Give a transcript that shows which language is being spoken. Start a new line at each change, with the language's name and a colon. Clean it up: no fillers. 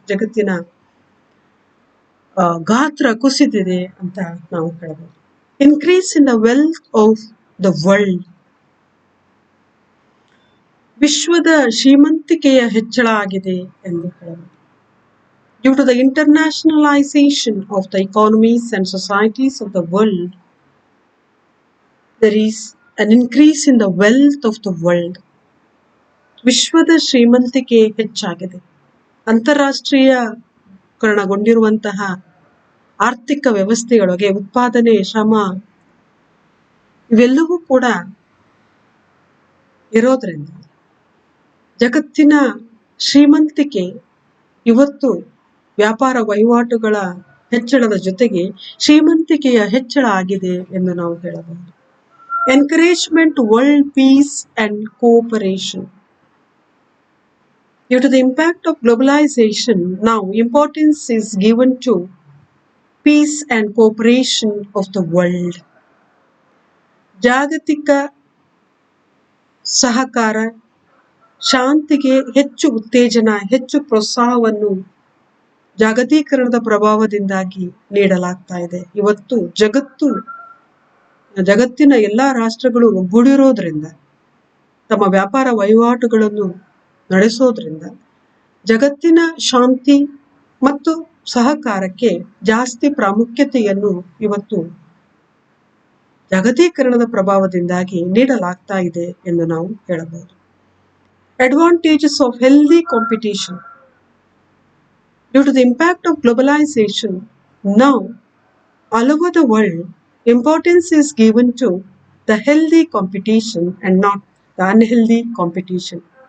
Kannada: ಜಗತ್ತಿನ ಗಾತ್ರ ಕುಸಿದಿದೆ ಅಂತ ನಾವು ಹೇಳ್ಬಹುದು.
English: Increase in the wealth of the world.
Kannada: ವಿಶ್ವದ ಶ್ರೀಮಂತಿಕೆಯ ಹೆಚ್ಚಳ ಆಗಿದೆ ಎಂದು ಹೇಳಬಹುದು.
English: Due to the internationalization of the economies and societies of the world, there is an increase in the wealth of the world.
Kannada: ವಿಶ್ವದ ಶ್ರೀಮಂತಿಕೆ ಹೆಚ್ಚಾಗಿದೆ. ಅಂತಾರಾಷ್ಟ್ರೀಯಕರಣಗೊಂಡಿರುವಂತಹ ಆರ್ಥಿಕ ವ್ಯವಸ್ಥೆಯೊಳಗೆ ಉತ್ಪಾದನೆ, ಶ್ರಮ ಇವೆಲ್ಲವೂ ಕೂಡ ಇರೋದ್ರಿಂದ ಜಗತ್ತಿನ ಶ್ರೀಮಂತಿಕೆ ಇವತ್ತು ವ್ಯಾಪಾರ ವಹಿವಾಟುಗಳ ಹೆಚ್ಚಳದ ಜೊತೆಗೆ ಶ್ರೀಮಂತಿಕೆಯ ಹೆಚ್ಚಳ ಆಗಿದೆ ಎಂದು ನಾವು ಹೇಳಬಹುದು.
English: Encouragement world peace and cooperation. Due to the impact of globalization, now importance is given to peace and cooperation of the world.
Kannada: ಜಾಗತಿಕ ಸಹಕಾರ, ಶಾಂತಿಗೆ ಹೆಚ್ಚು ಉತ್ತೇಜನ, ಹೆಚ್ಚು ಪ್ರೋತ್ಸಾಹವನ್ನು ಜಾಗತೀಕರಣದ ಪ್ರಭಾವದಿಂದಾಗಿ ನೀಡಲಾಗ್ತಾ ಇದೆ. ಇವತ್ತು ಜಗತ್ತು ಜಗತ್ತಿನ ಎಲ್ಲ ರಾಷ್ಟ್ರಗಳು ಒಗ್ಗೂಡಿರೋದ್ರಿಂದ, ತಮ್ಮ ವ್ಯಾಪಾರ ವಹಿವಾಟುಗಳನ್ನು ನಡೆಸೋದ್ರಿಂದ ಜಗತ್ತಿನ ಶಾಂತಿ ಮತ್ತು ಸಹಕಾರಕ್ಕೆ ಜಾಸ್ತಿ ಪ್ರಾಮುಖ್ಯತೆಯನ್ನು ಇವತ್ತು ಜಾಗತೀಕರಣದ ಪ್ರಭಾವದಿಂದಾಗಿ ನೀಡಲಾಗ್ತಾ ಇದೆ ಎಂದು ನಾವು ಹೇಳಬಹುದು.
English: Advantages of healthy competition. Due to the impact of globalization, now all over the world, importance is given to the healthy competition and not the unhealthy competition.